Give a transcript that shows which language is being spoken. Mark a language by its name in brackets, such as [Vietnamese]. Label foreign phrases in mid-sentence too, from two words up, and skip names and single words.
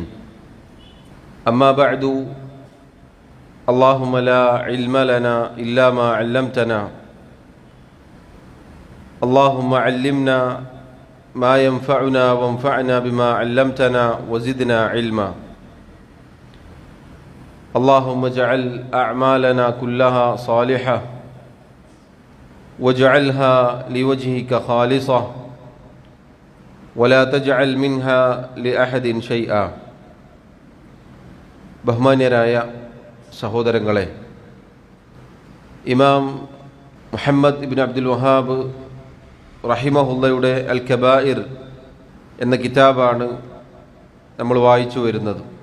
[Arabic] أما بعد، اللهم لا علم لنا إلا ما علمتنا، اللهم علمنا ما ينفعنا وانفعنا بما علمتنا وزدنا علما. اللهم اجعل أعمالنا كلها صالحة واجعلها لوجهك خالصة ولا تجعل منها لأحد شيئا. [Malayalam] ബഹുമാന്യരായ സഹോദരങ്ങളെ, ഇമാം മുഹമ്മദ് ഇബ്നു അബ്ദുൽ വഹാബ് റഹിമഹുള്ളയുടെ അൽ കബായിർ എന്ന കിതാബാണ് നമ്മൾ വായിച്ചു വരുന്നത്.